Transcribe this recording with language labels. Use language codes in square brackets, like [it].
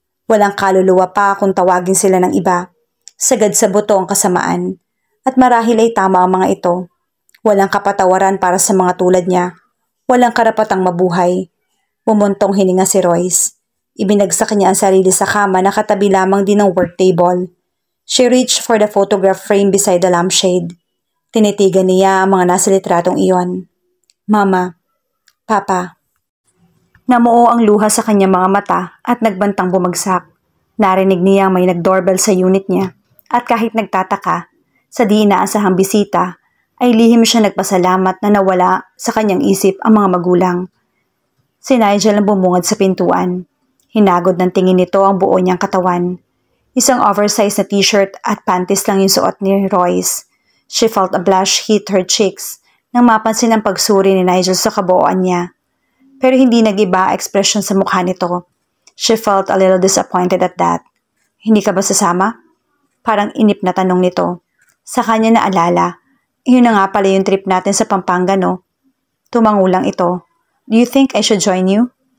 [tl] Walang kaluluwa pa kung tawagin sila ng iba. Sagad sa buto ang kasamaan. At marahil ay tama ang mga ito. Walang kapatawaran para sa mga tulad niya. Walang karapatang mabuhay. Bumuntong hininga si Royce. Ibinagsak niya ang sarili sa kama na katabi lamang din ng work table. [en] She reached for the photograph frame beside the lampshade. [tl] Tinitigan niya ang mga nasa litratong iyon. Mama, Papa. Namuo ang luha sa kanyang mga mata at nagbantang bumagsak. Narinig niya may nag-doorbell sa unit niya at kahit nagtataka, sa di inaasahang bisita, ay lihim siya nagpasalamat na nawala sa kanyang isip ang mga magulang. Si Nigel ang bumungad sa pintuan. Hinagod ng tingin nito ang buo niyang katawan. Isang oversized na t-shirt at panties lang yung suot ni Royce. [en] She felt a blush hit her cheeks [tl] nang mapansin ang pagsuri ni Nigel sa kabuuan niya. Pero hindi nag-iba ekspresyon sa mukha nito. [en] She felt a little disappointed at that. [tl] Hindi ka ba sasama? Parang inip na tanong nito. Sa kanya naalala, yun na nga pala yung trip natin sa Pampanga, no? Tumangulang ito. [en] Do you think I should join you?